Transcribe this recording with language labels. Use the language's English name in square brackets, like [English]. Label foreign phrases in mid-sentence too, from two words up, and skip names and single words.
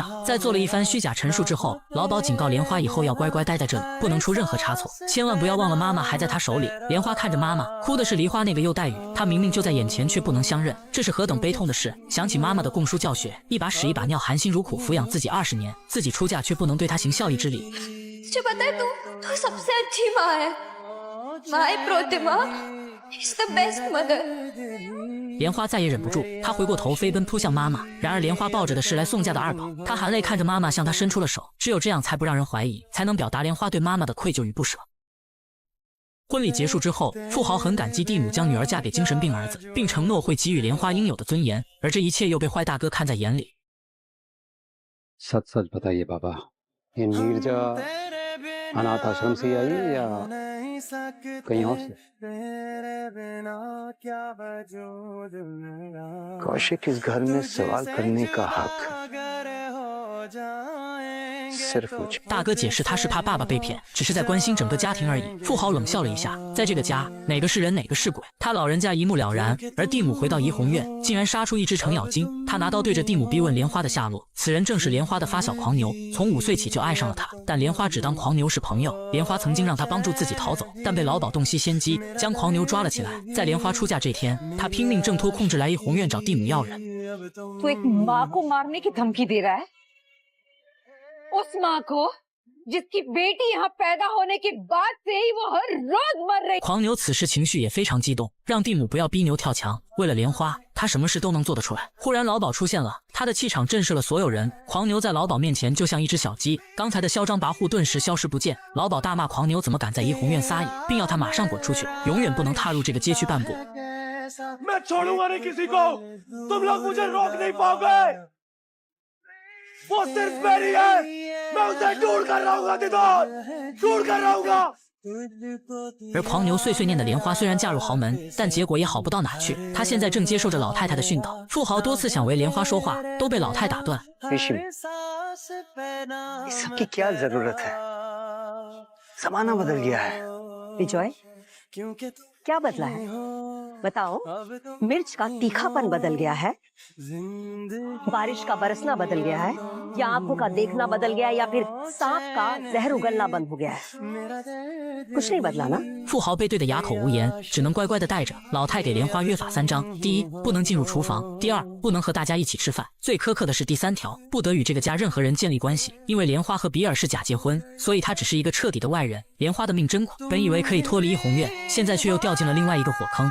[Chinese] 在做了一番虚假陈述之后，老鸨警告莲花以后要乖乖待在这里，不能出任何差错，千万不要忘了妈妈还在他手里。莲花看着妈妈，哭的是梨花那个又黛玉，她明明就在眼前，却不能相认，这是何等悲痛的事！想起妈妈的供书教学，一把屎一把尿，含辛茹苦抚养自己20年，自己出嫁却不能对她行孝义之礼。 [Hindi] तुझे पता है तू सबसे अच्छी माँ है, माँ प्रोतिमा [English] is the best mother। [Chinese] 莲花再也忍不住，她回过头飞奔扑向妈妈。然而莲花抱着的是来送嫁的二宝，她含泪看着妈妈向她伸出了手，只有这样才不让人怀疑，才能表达莲花对妈妈的愧疚与不舍。婚礼结束之后，富豪很感激蒂姆将女儿嫁给精神病儿子，并承诺会给予莲花应有的尊严，而这一切又被坏大哥看在眼里。 [Hindi] सच सच बताइए बाबा, ये नीरजा अनाथ आश्रम से आई या कहीं और से? कौशिक इस घर में सवाल करने का हक सिर्फ मुझे। [Chinese] 大哥解释他是怕爸爸被骗，只是在关心整个家庭而已。富豪冷笑了一下，在这个家，哪个是人，哪个是鬼？他老人家一目了然。而蒂姆回到怡红院，竟然杀出一只程咬金。他拿刀对着蒂姆逼问莲花的下落。此人正是莲花的发小狂牛，从5岁起就爱上了他，但莲花只当狂牛是朋友。莲花曾经让他帮助自己逃走，但被老鸨洞悉先机，将狂牛抓了起来。在莲花出嫁这天，他拼命挣脱控制来怡红院找蒂姆要人。 [Hindi] तू एक माँ को मारने की धमकी दे रहा है? उस माँ को जिसकी बेटी यहाँ पैदा होने के बाद से ही वो हर रोज मर रही। [Chinese] 狂牛此时情绪也非常激动，让蒂姆不要逼牛跳墙。为了莲花，他什么事都能做得出来。忽然老鸨出现了，他的气场震慑了所有人。狂牛在老鸨面前就像一只小鸡，刚才的嚣张跋扈顿时消失不见。老鸨大骂狂牛怎么敢在怡红院撒野，并要他马上滚出去，永远不能踏入这个街区半步。 [Hindi] मैं छोड़ूंगा नहीं किसी को, तुम लोग मुझे रोक नहीं पाओगे। वो सिर्फ मेरी है, मैं उसे ढूंढ कर रहूंगा, दिदोर, ढूंढ कर रहूंगा। [Chinese] 而狂牛碎碎念的莲花虽然嫁入豪门，但结果也好不到哪去。她现在正接受着老太太的训导。富豪多次想为莲花说话，都被老太打断。 [Hindi] सबकी क्या जरूरत है? जमाना बदल गया है। विजय, क्या बदला है? बताओ। मिर्च का तीखापन बदल गया है, बारिश का बरसना बदल गया है, या आंखों का देखना बदल गया है, या फिर सांप का जहर उगलना बंद हो गया है? कुछ नहीं बदला ना? [Chinese] 富豪被对得哑口无言，只能乖乖的带着。老太给莲花约法3章：第1，不能进入厨房；第2，不能和大家一起吃饭；最苛刻的是第3条，不得与这个家任何人建立关系。因为莲花和比尔是假结婚，所以他只是一个彻底的外人。莲花的命真苦，本以为可以脱离怡红院，现在却又掉进了另外一个火坑。